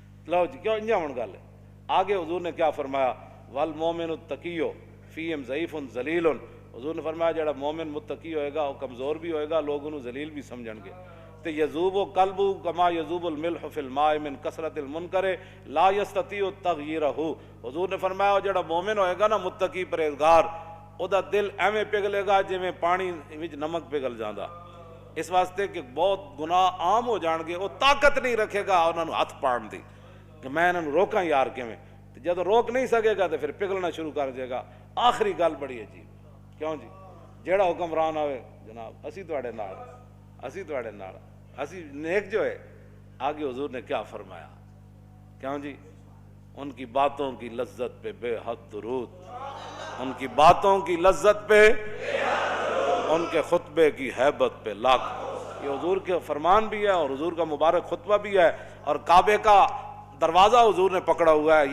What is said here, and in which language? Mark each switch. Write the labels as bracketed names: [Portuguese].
[Punjabi] لو جی کیوں انجا ہون گل ہے۔ آگے حضور نے کیا فرمایا [Arabic] والمومن التقی فیہم ضعیف ذلیل، [Punjabi] حضور نے فرمایا جڑا مومن متقی ہوئے گا وہ کمزور بھی ہوئے گا، لوگ انہوں ذلیل بھی سمجھن گے۔ تے [Arabic] یذوب قلبہ کما یذوب الملح فی الماء من کثرت المنکر لا یستطیع تغییرہ، [Punjabi] حضور نے فرمایا جڑا مومن ہوئے گا نا متقی پرہیزگار، او دا دل ایویں پگھلے گا جویں پانی وچ نمک پگھل جاندا، اس واسطے کہ بہت گناہ عام ہو جان گے، وہ طاقت نہیں رکھے گا انہاں نوں ہاتھ پاڑن دی کہ میں انہاں نوں روکاں یار کیویں، [Urdu] جب روک نہیں سکے گا تو پھر پگھلنا شروع کر دے گا. [Punjabi] آخری گل بڑی عجیب, کیوں جی, جیڑا حکمران آئے جناب اسی تواڈے نال, اسی تواڈے نال, اسی نیک جو ہے. [Urdu] آگے حضور نے کیا فرمایا, کیوں جی, ان کی باتوں کی لذت پہ بے حد درود, ان کی باتوں کی لذت پہ, ان کے خطبے کی ہیبت پہ لاکھ. یہ حضور کے فرمان بھی ہے اور حضور کا مبارک خطبہ بھی ہے, اور کعبے کا دروازہ حضور نے پکڑا ہوا ہے.